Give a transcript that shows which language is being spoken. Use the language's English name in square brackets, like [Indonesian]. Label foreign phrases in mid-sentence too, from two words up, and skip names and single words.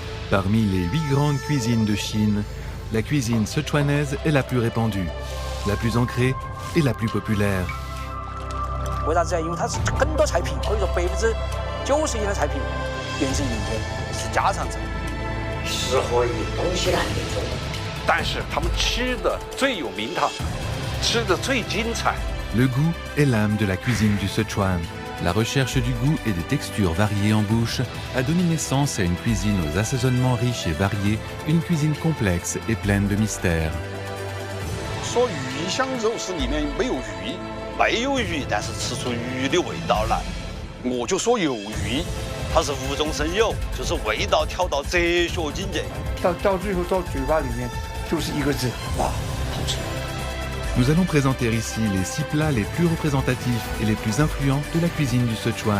[French] Parmi les 8 grandes cuisines de Chine, la cuisine sichuanaise est la plus répandue, la plus ancrée et la plus populaire. [Chinese] 为啥子啊？因为它是很多菜品，可以说90%的菜品源自于民间，是家常菜。适合于东西南那种。但是他们吃的最有名堂，吃的最精彩。 [French] Le goût est l'âme de la cuisine du Sichuan. La recherche du goût et des textures variées en bouche a donné naissance à une cuisine aux assaisonnements riches et variés, une cuisine complexe et pleine de mystères. [Chinese] 说鱼香肉丝里面没有鱼，没有鱼，但是吃出鱼的味道来。我就说有鱼，它是无中生有，就是味道调到哲学境界。到最后到嘴巴里面就是一个字，哇，好吃。 [French] Nous allons présenter ici les 6 plats les plus représentatifs et les plus influents de la cuisine du Sichuan.